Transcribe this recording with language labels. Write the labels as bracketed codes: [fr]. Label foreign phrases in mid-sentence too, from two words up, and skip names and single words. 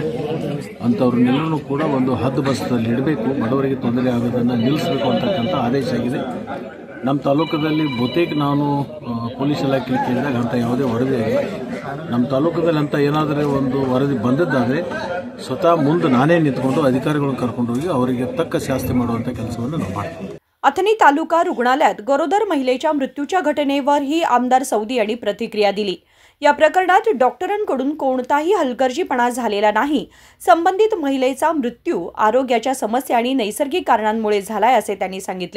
[kn] ಅಂಥವ್ರನ್ನೆಲ್ಲರೂ ಕೂಡ ಒಂದು ಹದ್ದುಬಸ್ತಲ್ಲಿ ಇಡಬೇಕು, ಬಡವರಿಗೆ ತೊಂದರೆ ಆಗೋದನ್ನು ನಿಲ್ಲಿಸಬೇಕು ಅಂತಕ್ಕಂಥ ಆದೇಶ ಆಗಿದೆ। ನಮ್ಮ ತಾಲೂಕದಲ್ಲಿ ಬಹುತೇಕ ನಾನು ಪೊಲೀಸ್ ಇಲಾಖೆಯಲ್ಲಿ ಕೇಳಿದಾಗ ಅಂಥ ಯಾವುದೇ ವರದಿ ಆಗಿಲ್ಲ। ನಮ್ಮ ತಾಲೂಕದಲ್ಲಿ ಅಂತ ಏನಾದರೂ ಒಂದು ವರದಿ ಬಂದದ್ದಾದರೆ ಸ್ವತಃ ಮುಂದೆ ನಾನೇ ನಿಂತ್ಕೊಂಡು ಅಧಿಕಾರಿಗಳನ್ನು ಕರ್ಕೊಂಡು ಹೋಗಿ ಅವರಿಗೆ ತಕ್ಕ ಶಾಸ್ತಿ ಮಾಡುವಂಥ ಕೆಲಸವನ್ನು ನಾವು ಮಾಡ್ತೀವಿ। [mr] अथणी तालुका रुग्णालयात गरोदर महिलेच्या मृत्यूच्या घटनेवरही आमदार सवदी यांनी प्रतिक्रिया दिली। या प्रकरणात डॉक्टरांकडून कोणताही हलगर्जीपणा झालेला नाही। संबंधित महिलेचा मृत्यू आरोग्याच्या समस्या आणि नैसर्गिक कारणांमुळे झालाय, असे त्यांनी सांगितले।